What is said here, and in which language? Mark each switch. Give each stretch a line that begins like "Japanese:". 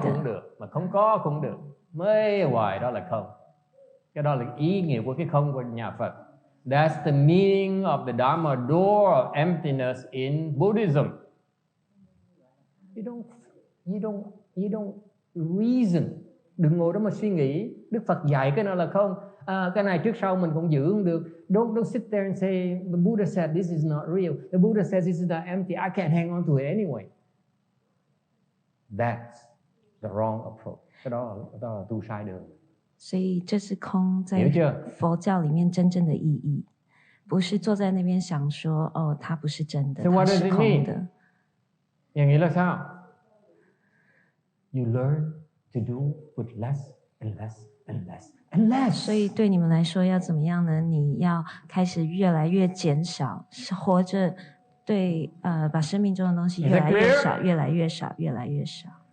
Vietnamese: cũng được, mà không có cũng được. Mới hoài đó là không. Cái đó là ý nghĩa của cái không của nhà Phật.
English: That's the meaning of the Dharma door of emptiness in Buddhism. You don't reason.
Vietnamese: Đừng ngồi đó mà suy nghĩ. Đức Phật dạy cái nào là không. Cái này trước sau mình cũng giữ không được.
English: Don't sit there and say the Buddha said this is not real. The Buddha says this is not empty. I can't hang on to it anyway. That's the wrong approach.
Vietnamese: Cái đó là tu sai đường.
Chinese: 所以这是空在佛教里面真正的意义，不是坐在那边想说哦，它不是真的，它是空的。
Vietnamese: Nghĩa là sao?
English: You learn to do with less and less and less and less.
Chinese: 所以对你们来说要怎么样呢？你要开始越来越减少，活着对把生命中的东西越来越少，越来越少，越来越少。